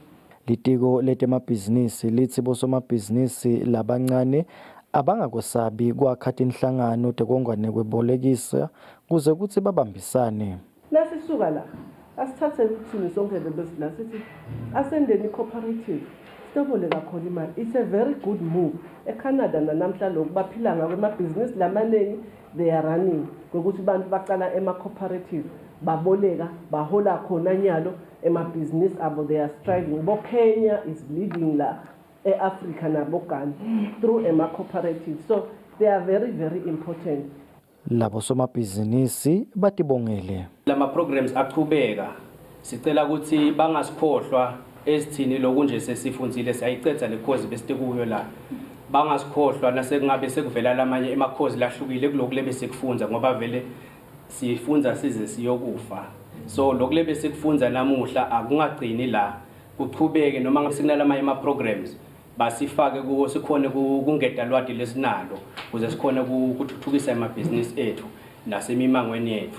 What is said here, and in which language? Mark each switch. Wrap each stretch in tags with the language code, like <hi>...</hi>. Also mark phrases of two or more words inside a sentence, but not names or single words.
<ss>Litiko letemabhizinisi lithi bosomabhizinisi labancane abangakwesabi kwakhatha inhlangano tekongwane kwebolekisa kuze kuthi babambisane. Lasisuka la asithathe ukuthini sonke lebesila sithi asendeni i-cooperative sitoboleka khona imali.</ss> <en>It's a very good move.</en> <ss>ECanada namhla lokhu baphila ngakho emabhizinisi lamaningi</ss> <en>they are running</en> <ss>ngokuthi abantu baqala ema-cooperative baboleka bahola khona nyalo emabhizinisi abo</ss> <en>they are striving. Kenya is leading</en> <ss>la e-Africa nabo</ss> <en>Ghana through ema-cooperative, so they are very very important.</en> <ss>Labo somabhizinisi batibongele. Lama programs aqhubeka sicela ukuthi bangasikhohlwa esithini lokunje sesifundzile siyayicetha le course bese kuyo la bangasikhohlwa nasekungabe sekuvela lamanye emakhozi lahlukile kuloko lebe sekufunza ngoba vele sifunza size siyokufa. So lokho lebe sekufunza namuhla akungagcini la kuchubeke noma ngasekunalama ema programs basifake kuwo sikhona kungeda lwadi lesinalo kuze sikhona ukuthuthukisa emabhizinisi ethu nasemimangweni yethu.</ss>